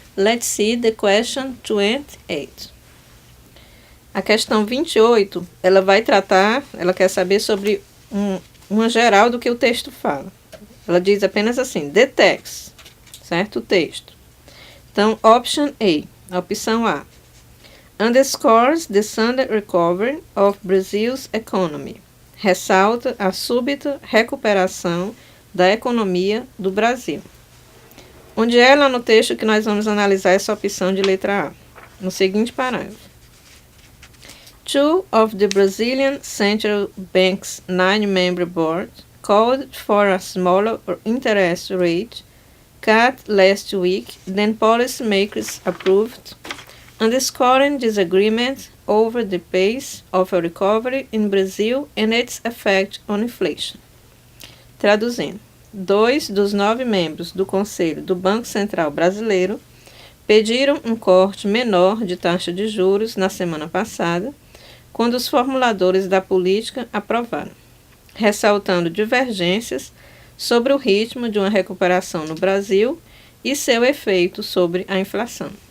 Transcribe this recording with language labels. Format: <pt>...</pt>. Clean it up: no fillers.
<en>Let's see the question 28.</en> <pt>A questão 28, ela vai tratar, ela quer saber sobre uma geral do que o texto fala. Ela diz apenas assim,</pt> <en>the text,</en> <pt>certo? O texto. Então, option A, a opção A.</pt> <en>Underscores the sudden recovery of Brazil's economy.</en> <pt>Ressalta a súbita recuperação da economia do Brasil. Onde é lá no texto que nós vamos analisar essa opção de letra A? No seguinte parágrafo.</pt> <en>Two of the Brazilian Central Bank's 9-member board called for a smaller interest rate cut last week than policymakers approved, underscoring disagreement over the pace of a recovery in Brazil and its effect on inflation.</en> <pt>Traduzindo. 2 dos 9 membros do Conselho do Banco Central Brasileiro pediram um corte menor de taxa de juros na semana passada, quando os formuladores da política aprovaram, ressaltando divergências sobre o ritmo de uma recuperação no Brasil e seu efeito sobre a inflação.</pt>